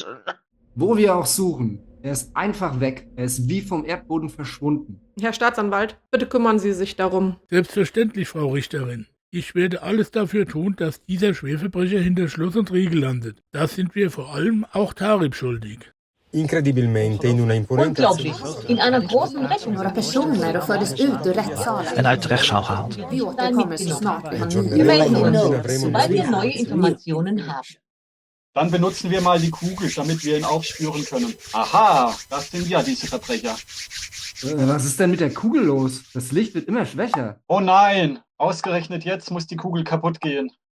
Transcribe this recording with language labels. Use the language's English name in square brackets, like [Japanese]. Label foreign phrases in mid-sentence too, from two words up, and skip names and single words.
[German] Wo wir auch suchen. Er ist einfach weg. Er ist wie vom Erdboden verschwunden. Herr Staatsanwalt, bitte kümmern Sie sich darum. Selbstverständlich, Frau Richterin. Ich werde alles dafür tun, dass dieser Schwerverbrecher hinter Schloss und Riegel landet. Das sind wir vor allem auch Tarib schuldig. [Italian] Incredibilmente in una imponente [German] Unglaublich. In einer großen Rechnung [Swedish] personer fördes ut ur rättssalen. [Dutch] En uit de rechtszaal gehaald. [Swedish] Vi återkommer så snart vi har [German] Wir melden [Swedish] nyheter. [German] sobald wir neue Informationen haben. Dann benutzen wir mal die Kugel, damit wir ihn aufspüren können. Aha, das sind ja diese Verbrecher. Was ist denn mit der Kugel los? Das Licht wird immer schwächer. Oh nein, ausgerechnet jetzt muss die Kugel kaputt gehen.